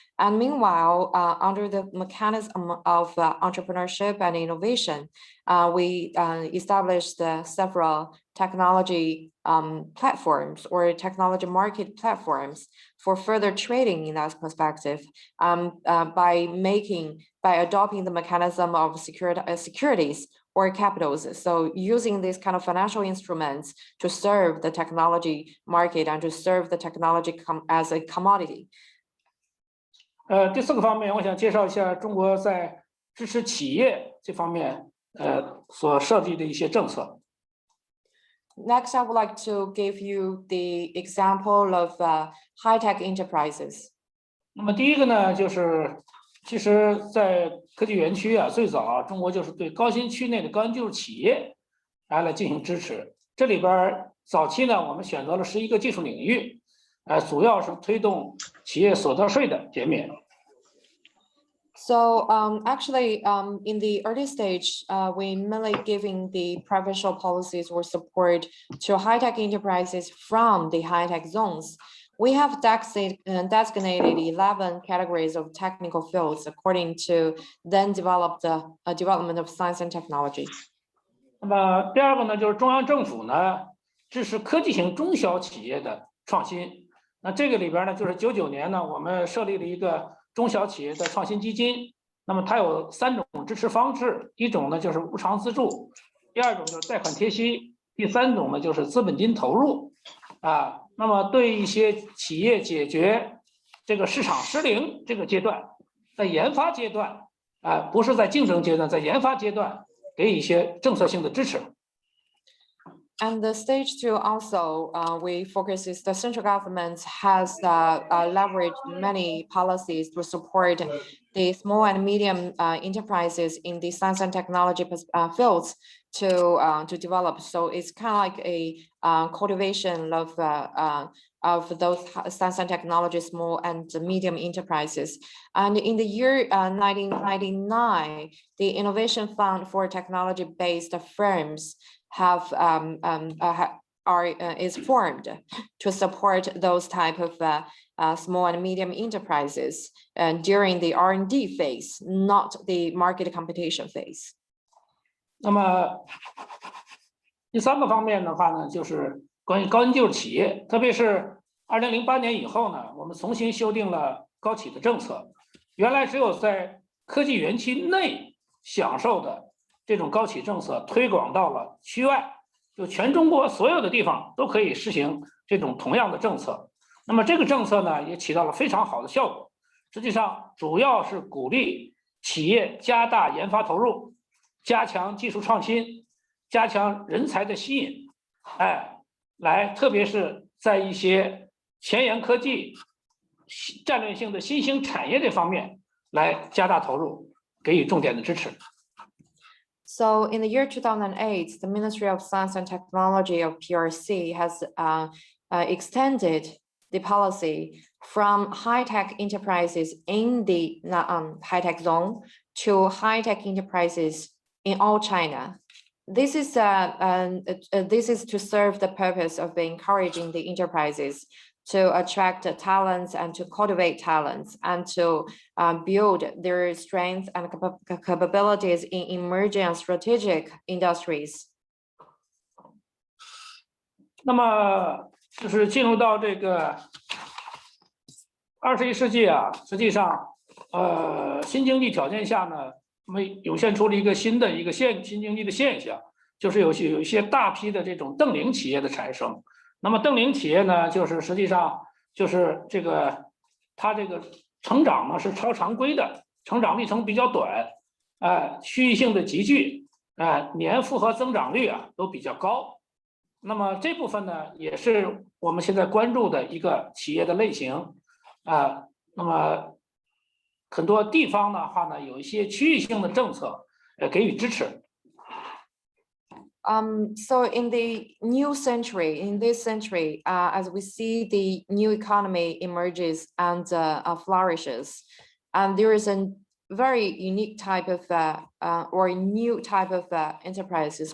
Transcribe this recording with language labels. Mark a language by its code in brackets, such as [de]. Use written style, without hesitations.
[en] And meanwhile, under the mechanism of entrepreneurship and innovation, we established several technology platforms or technology market platforms for further trading in that perspective, by adopting the mechanism of securities or capitals. So using these kind of financial instruments to serve the technology market and to serve the technology as a commodity. [zh] 第四个方面，我想介绍一下中国在支持企业这方面所设计的一些政策。 [en] Next, I would like to give you the example of high-tech enterprises. [zh] 那么第一个呢，就是其实，在科技园区最早中国就是对高新区内的高新技术企业来进行支持。这里边早期呢，我们选择了11个技术领域，主要是推动企业所得税的减免。 [en] So actually, in the early stage, we mainly giving the provincial policies or support to high-tech enterprises from the high-tech zones. We have designated 11 categories of technical fields according to then developed development of science and technology. [zh] 那么第二个呢，就是中央政府呢支持科技型中小企业的创新。那这个里边呢，就是99年呢，我们设立了一个中小企业的创新基金。那么它有3种支持方式，一种呢就是无偿资助，第二种就是贷款贴息，第3种呢就是资本金投入。那么对一些企业解决这个市场失灵这个阶段，在研发阶段不是在竞争阶段，在研发阶段给一些政策性的支持。 [en] And the stage 2 also, we focus is the central government has leveraged many policies to support the small and medium enterprises in the science and technology fields to develop. So it's kind of like a cultivation of those science and technology small and medium enterprises. And in the year 1999, the Innovation Fund for technology-based firms is formed to support those type of small and medium enterprises during the R&D phase, not the market competition phase. [zh] 那么第3个方面的话呢，就是关于高新技术企业，特别是2008年以后呢，我们重新修订了高企的政策。原来只有在科技园区内享受的这种高企政策推广到了区外，就全中国所有的地方都可以实行这种同样的政策。那么这个政策呢，也起到了非常好的效果。实际上，主要是鼓励企业加大研发投入，加强技术创新，加强人才的吸引，来特别是在一些前沿科技、战略性的新兴产业这方面来加大投入，给予重点的支持。 [en] So in the year 2008, the Ministry of Science and Technology of PRC has extended the policy from high-tech enterprises in the high-tech zone to high-tech enterprises in all China. This is to serve the purpose of encouraging the enterprises to attract talents and to cultivate talents and to build their strengths and capabilities in emerging and strategic industries. [zh] 那么就是进入到这个21世纪啊，实际上，新经济条件下呢，我们涌现出了一个新经济的现象，就是有一些大批的这种瞪羚企业的产生。那么瞪羚企业呢，就是实际上就是它这个成长呢是超常规的，成长历程比较短，区域性的集聚，年复合增长率啊都比较高。那么这部分呢，也是我们现在关注的一个企业的类型，那么很多地方的话呢，有一些区域性的政策，给予支持。 [en] So in this century, as we see the new economy emerges and flourishes, and there is a very unique type of or new type of enterprises.